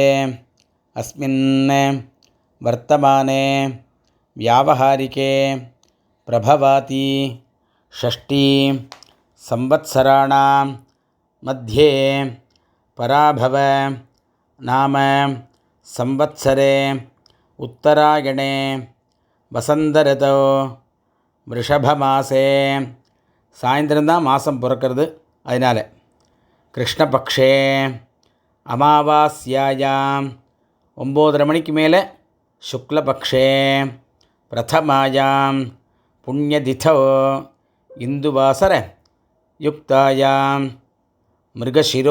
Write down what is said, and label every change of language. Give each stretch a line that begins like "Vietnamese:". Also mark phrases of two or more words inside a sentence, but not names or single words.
Sanskrit: अस्मिन् वर्तमाने व्यावहारिके प्रभवाति 6 संवत्सराणां मध्ये पराभव नाम संवत्सरे उत्तरायणे वसन्तऋतौ वृषभमासे
Tamil: சாயந்தரம்தான் மாதம் பிறக்கிறது. அதனால்
Sanskrit: कृष्णपक्षे अमावास्यायाम्
Tamil: 9:30 மணிக்கு மேலே சுக்லபக்ஷே
Sanskrit: प्रथमायां पुण्यतिथौ इन्दुवासर युक्तायां मृगशिरो